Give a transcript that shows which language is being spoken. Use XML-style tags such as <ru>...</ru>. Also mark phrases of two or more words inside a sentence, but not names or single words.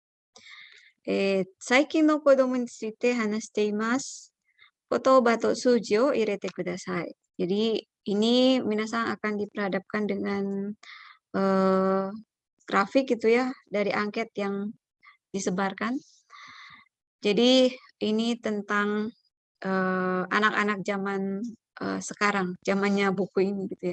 <ja>最近の子供について話しています。言葉と数字を入れてください.</ja> <id>Jadi ini minasan akan diperhadapkan dengan grafik gitu ya dari angket yang disebarkan. Jadi ini tentang anak-anak zaman sekarang, zamannya buku ini gitu ya.</id>